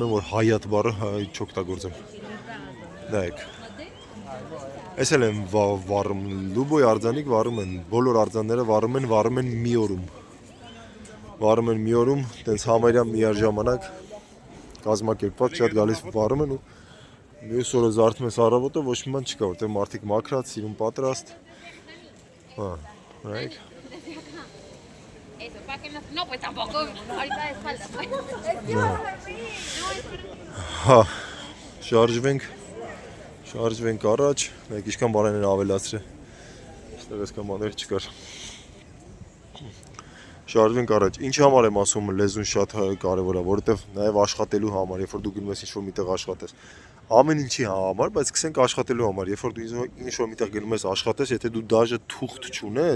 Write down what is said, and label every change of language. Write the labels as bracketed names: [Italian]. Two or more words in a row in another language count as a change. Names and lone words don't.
[Armenian] եմ, որ հայատ բառը չօգտագործեմ։ Նայեք։ Այս էլ են վառում, լուբոյ արձանիկ վառում են, բոլոր արձանները վառում են մի օրում։ Վառում են մի օրում, տենց համարյա միաժամանակ կազմակերպված շատ գալիս վառում են ու մյուս օրը զարթում ես առավոտը ոչ մի բան չկա, որտեղ մարդիկ մաքրած, սիրուն պատրաստ։ Նայեք։ [Spanish] Eso, para que no, pues tampoco ahorita de espalda. [Armenian] Շարժվենք առաջ, մեկ ինչքան բաներ են ավելացրել, այստեղ այսքան բաներ չկար։ Շարժվենք առաջ, ինչի համար եմ ասում լեզուն շատ կարևոր է, որովհետև նաև աշխատելու համար, երբ որ դու գնում ես ինչ-որ միտեղ աշխատես, ամեն ինչի համար, բայց սկսենք աշխատելու համար, երբ որ դու ինչ-որ միտեղ գնում ես աշխատես, եթե դու դաժե թուղթ չունես,